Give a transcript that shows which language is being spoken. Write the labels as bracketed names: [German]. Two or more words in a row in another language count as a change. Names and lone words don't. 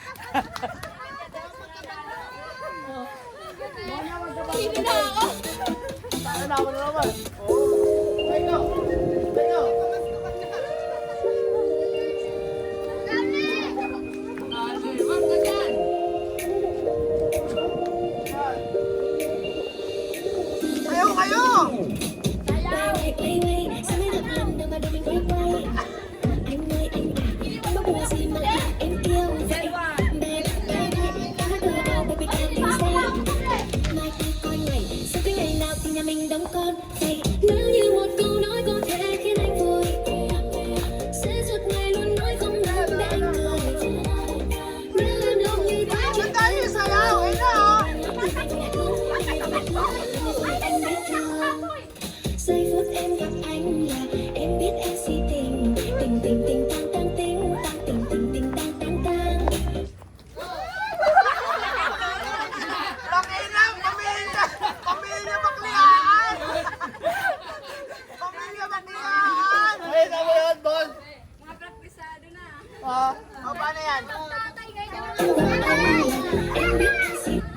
[Filipino] Saan na ako na naman? Ayaw kayo! [Vietnamese] Mình đóng con vậy nếu như một câu nói có thể khiến anh vui sẽ suốt ngày luôn nói không ngừng để anh cười nếu em lòng như thế [Filipino] Ba't tayo sayaw? Ayun na oh! [Vietnamese] anh biết chưa giây phút em gặp anh là em biết em si tình tình tình tình tang tang tình tang tình tình tình tang tang tang. [Filipino] Laki lang! Pamilya! Pamilya bakliaan! Pamilya bakliaan! Ay, tama yun, boss. Mga praktisado na. O, paano yan? [Vietnamese] Em biết em si